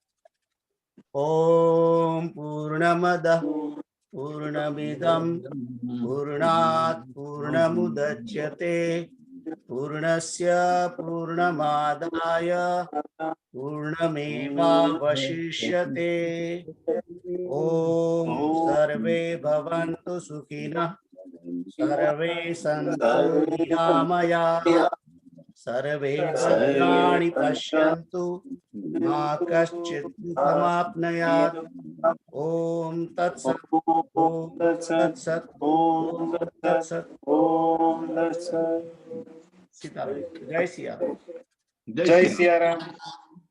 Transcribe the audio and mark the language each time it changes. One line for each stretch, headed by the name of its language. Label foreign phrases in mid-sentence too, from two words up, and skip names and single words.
Sanskrit: ओम पूर्णमद पूर्णमिदम पूर्णात पूर्णमुदच्यते पूर्णस्य पूर्णमादाय पूर्णमेवावशिष्यते. ओम सर्वे भवन्तु सुखिनः सर्वे सन्तु निरामया सर्वे भद्राणि पश्यन्तु मा कश्चित् दुःखमाप्नुयात् ॐ तत्सत् ॐ तत्सत् ॐ तत्सत्
Hindi: सीताराम जय सिया राम। जय सिया राम।